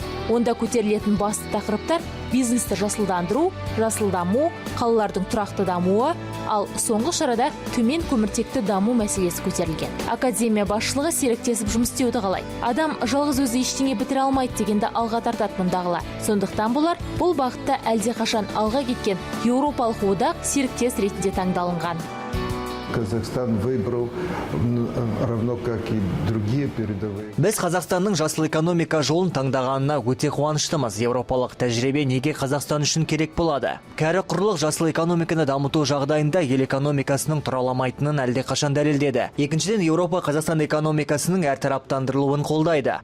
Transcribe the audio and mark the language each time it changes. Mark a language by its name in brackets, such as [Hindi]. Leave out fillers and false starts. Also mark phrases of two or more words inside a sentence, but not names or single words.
[Kazakh] Онда көтерілетін басты тақырыптар бизнесті жасылдандыру, жасыл даму, қалалардың тұрақты дамуы, ал соңғы шарада төмен көміртекті даму мәселесі көтерілген. Академия басшылығы серіктесіп жұмыс істеуді қалайды. Адам жалғыз өзі ештеңе бітіре алмайды дегенді алға тартады мұндағылар. Сондықтан болар бұл бағытта әлдеқашан алға кеткен Еуропалық одақ серіктес ретінде таңдалынған. [Russian] Казахстан выбрал, равно как и другие передовые. [Kazakh] Біз Қазақстанның жасыл экономика жолын таңдағанына өте қуаныштымыз. Еуропалық тәжірибе неге Қазақстан үшін керек болады? Кәрі құрлық жасыл экономиканы дамыту жағдайында ел экономикасының тұраламайтынын әлдеқашан дәлелдеді. Екіншіден, Еуропа Қазақстан экономикасының әртараптандырылуын қолдайды.